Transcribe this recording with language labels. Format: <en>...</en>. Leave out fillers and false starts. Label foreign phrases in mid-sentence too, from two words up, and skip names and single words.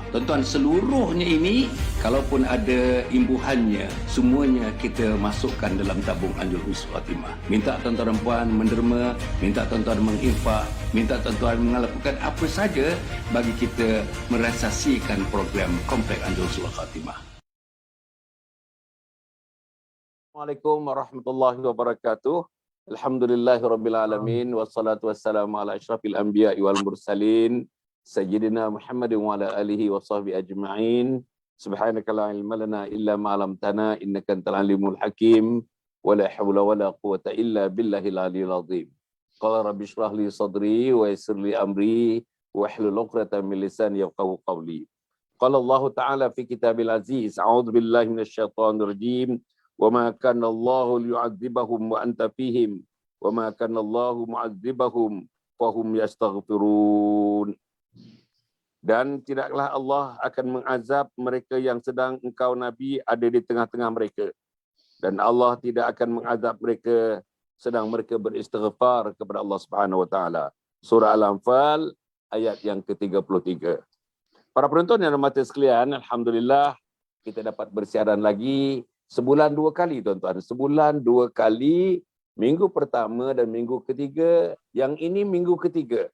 <ms>Tuan-tuan, seluruhnya ini kalaupun ada imbuhannya, semuanya kita masukkan dalam tabung Anjung Suluh Khatimah. Minta tuan-tuan dan puan menderma, minta tuan-tuan menginfak, minta tuan-tuan melakukan apa saja bagi kita merealisasikan program Komplek Anjung Suluh Khatimah.</ms> <ar>السلام عليكم ورحمة الله وبركاته. الحمد لله رب العالمين، والصلاة والسلام على أشرف الأنبياء والمرسلين سيدنا محمد وعلى آله وصحبه أجمعين. سبحانك لا علم لنا إلا ما علمتنا إنك أنت العليم الحكيم. ولا حول ولا قوة إلا بالله العلي العظيم. قال رب اشرح لي صدري ويسر لي أمري واحلل عقدة من لساني يفقهوا قولي. قال الله تعالى في كتاب العزيز، أعوذ بالله من الشيطان الرجيم. وما كان الله ليعذبهم وأنت فيهم وما كان الله معذبهم وهم يستغفرون.</ar> <ms>Dan tidaklah Allah akan mengazab mereka yang sedang engkau Nabi ada di tengah-tengah mereka. Dan Allah tidak akan mengazab mereka sedang mereka beristighfar kepada Allah</ms> <ar>سبحانه وتعالى.</ar> <ms>Surah Al-Anfal ayat yang ke-33. Para penonton yang hormat sekalian, alhamdulillah kita dapat bersiaran lagi sebulan 2 kali, tuan-tuan. Sebulan 2 kali, minggu pertama dan minggu ketiga. Yang ini minggu ketiga.</ms>